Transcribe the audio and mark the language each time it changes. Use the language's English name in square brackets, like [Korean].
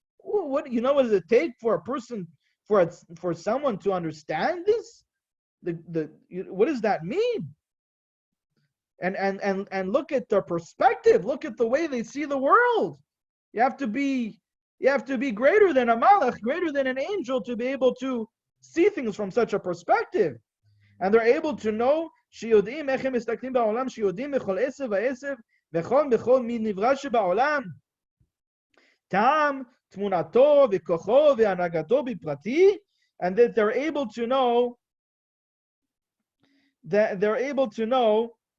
[English] What does it take for a person, for someone to understand this? What does that mean? And look at their perspective. Look at the way they see the world. You have to be greater than a malach, greater than an angel, to be able to see things from such a perspective. And they're able to know [Hebrew] שיודעים איך הם מסתכלים בעולם, שיודעים בכל עשב ועשב, בכל מין נברא שבעולם. טעם, תמונתו וכוחו והנהגתו בפרטי, [English] and that they're able to know that they're able to know